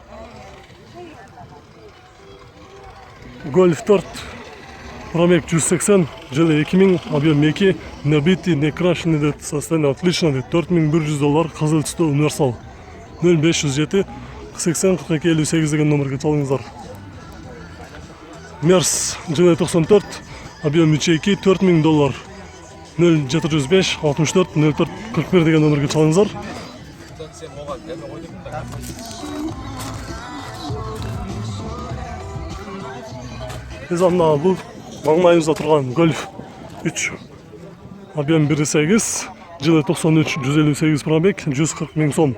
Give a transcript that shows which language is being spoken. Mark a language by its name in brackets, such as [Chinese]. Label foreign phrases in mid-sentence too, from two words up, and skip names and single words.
[Russian] Golf 4, пробег 180, жылы 2000, объем 2, не битый, не крашеный дейт, состояние отлично дейт. [Kyrgyz] $4100, кызыл түстө универсал. 0507 80 42 58 деген номерге чалыңыздар. Мерс жылы 94, Объем 3,2 4000 доллар. 0705 64 04 41 деген нөмірге чалыңыздар. [Kazakh] Біз анда бұл маңайымызда тұрған Golf 3. [Kyrgyz] Объем 1,8, жылы 93, 158 пробег, 140 000 сом.